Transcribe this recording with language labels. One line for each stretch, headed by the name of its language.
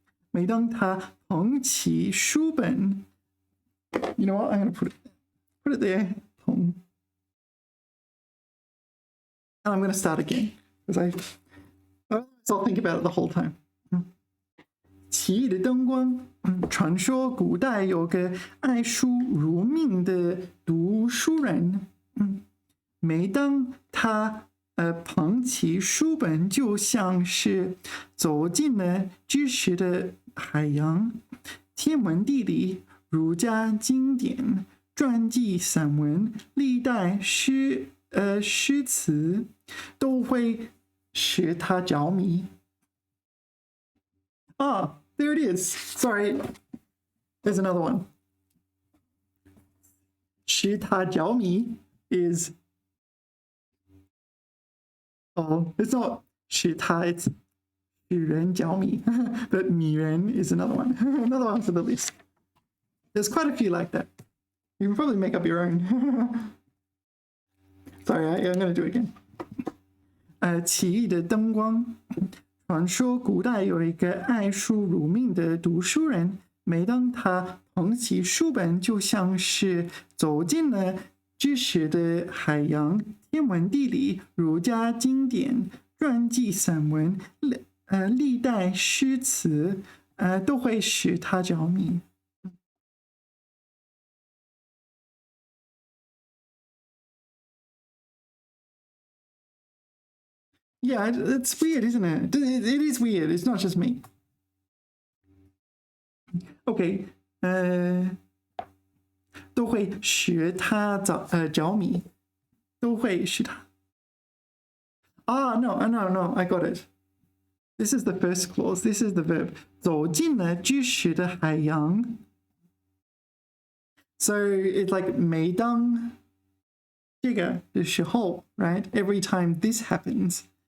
Chinese: 每当他捧起书本
English: you know what? I'm going to put it there.
Chinese: 捧。
English: And I'm going to start again because I'll think about it the whole time.
Chinese: 奇异的灯光，传说古代有个爱书如命的读书人，每当他捧起书本，就像是走进了知识的海洋，天文地理、儒家经典、传记散文、历代诗词都会使他着迷。
English: There it is. Sorry. There's another one.
Chinese: 使他着迷
English: is it's not
Chinese: 使他
English: it's
Chinese: 使人着迷
English: but
Chinese: 迷人
English: is another one. Another one for the list. There's quite a few like that. You can probably make up your own. Sorry, I'm going to do it again.
Chinese: 奇异的灯光。传说古代有一个爱书如命的读书人，每当他捧起书本，就像是走进了知识的海洋，天文地理、儒家经典、传记散文、历代诗词，都会使他着迷。
English: Yeah, it's weird, isn't it? It is weird. It's not just me.
Chinese: Okay, 都会使他着迷，都会使他。
English: No, I got it. This is the first clause. This is the verb.
Chinese: 走进了知识的海洋。
English: So it's like
Chinese: 每当这个的时候
English: right? Every time this happens.